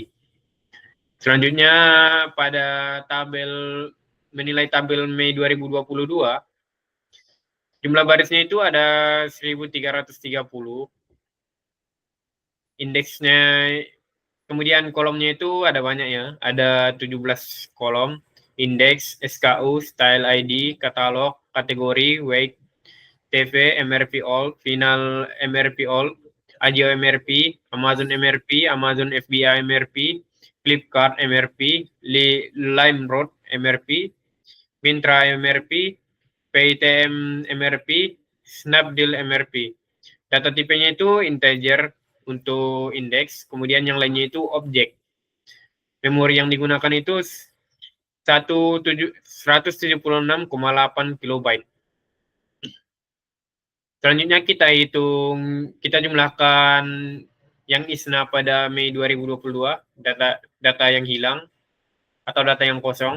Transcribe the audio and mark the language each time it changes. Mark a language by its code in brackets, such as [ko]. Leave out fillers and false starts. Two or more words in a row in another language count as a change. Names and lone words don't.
[id] Selanjutnya pada menilai tabel Mei 2022, jumlah barisnya itu ada 1330. Indeksnya, kemudian kolomnya itu ada banyak ya, ada 17 kolom. Indeks, SKU, style ID, katalog, kategori, [en] weight, TV, MRP all, final MRP all, [id] Agio MRP, Amazon MRP, Amazon FBA MRP, Flipkart MRP, Limeroad MRP, Mintra MRP, PayTM MRP, Snapdeal MRP. Data tipenya itu integer untuk indeks, kemudian yang lainnya itu objek. Memori yang digunakan itu 176,8 kilobyte. Selanjutnya kita jumlahkan yang ISNA pada Mei 2022, data yang hilang atau data yang kosong.